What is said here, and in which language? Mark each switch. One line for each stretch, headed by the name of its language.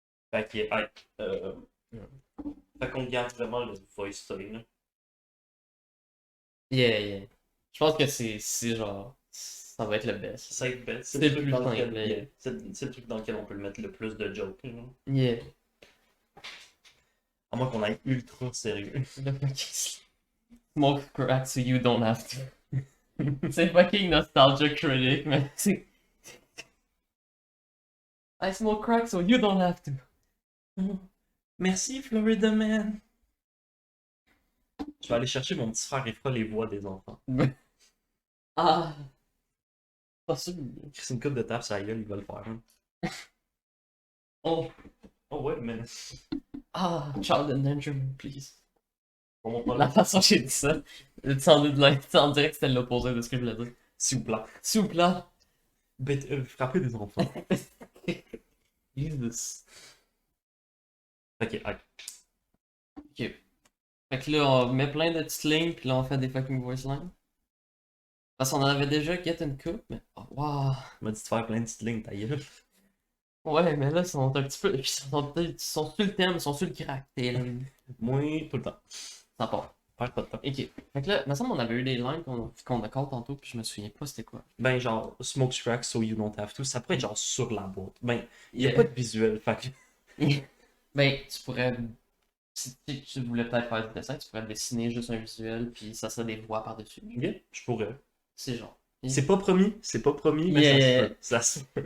French: Fait que, hey, fait qu'on garde vraiment le voice story, là. Yeah, yeah. Je pense que c'est genre. Ça va être le best. Ça va être bête. C'est le le truc plus dans simple, lequel, mais- yeah, c'est le truc dans lequel on peut le mettre le plus de jokes, là.
English: Yeah.
French: À moins qu'on aille ultra sérieux.
English: Le fucking smoke crack so you don't have to.
French: C'est fucking nostalgia critic, mais c'est.
English: I smoke crack so you don't have to.
French: Merci, Florida Man. Je vais aller chercher mon petit frère, il fera les voix des enfants. Ah. Pas sûr. C'est une coupe de tape sur la gueule, il va le faire. Hein. Oh. Oh ouais, mais.
English: Ah, child endangerment, please.
French: On montre pas La là. façon dont j'ai dit ça, sans dirait que c'était l'opposé de ce que je voulais dire. S'il vous plaît. S'il vous plaît. Frappez des enfants.
English: Jesus. Ok, hey. Ok.
French: Fait que là, on met plein de petites lignes, puis là, on fait des fucking voice lines. Parce qu'on en avait déjà get une coupe, mais. Oh, wow. Il m'a dit de faire plein de petites lignes, ta gueule. Ouais, mais là, ils sont un petit peu. Ils sont sur le thème, ils sont sur le crack, tes lignes. Moi, tout le temps. Ça part. Perds pas de temps. Ok. Fait que là, il me semble qu'on avait eu des lines qu'on a call tantôt, puis je me souviens pas c'était quoi. Ben, genre, smoke crack so you don't have to. Ça pourrait être genre sur la boîte. Ben, il n'y a
English: Yeah.
French: pas de visuel. Fait que. Ben, tu pourrais. Si tu voulais peut-être faire du dessin, tu pourrais dessiner juste un visuel, puis ça serait des voix par-dessus. Ok, je pourrais. C'est genre. C'est pas promis, mais
English: Yeah.
French: ça se peut.